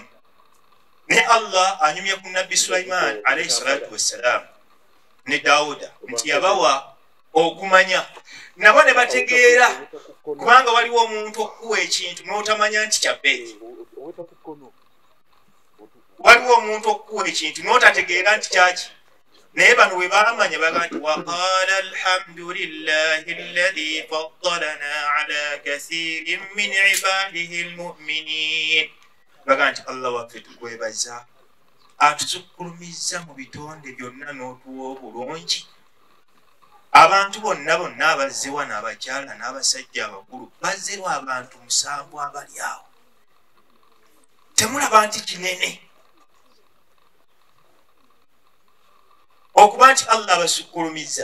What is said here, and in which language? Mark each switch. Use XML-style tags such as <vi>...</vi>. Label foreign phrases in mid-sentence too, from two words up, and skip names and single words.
<lg>Ne Allah anyumye ku nabbi Sulaiman</lg> <ar>عليه الصلاة والسلام</ar> <lg>ne Dawuda nti yabawa okumanya nabo ne bategeera kubanga waliwo omuntu okuwa ekintu n'otamanya nti kyabbeeki. Waliwo omuntu okuwa ekintu n'otategeera nti kyaki. naye bano bwe baamanya baga nti</lg> <ar>وقالا الحمد لله الذي فضلنا على كثير من عباده المؤمنين.</ar> <lg>Baga nti Allah waffe tukwebaza atusukkulumizza mu bitonde byonna n'otuwa obulungi. Abantu bonna abazze wano abakyala n'abasajja abakulu bazzerwa abantu 7 abali awo. Temulaba nti kinene okuba nti Allah abasukkulumizza.</lg>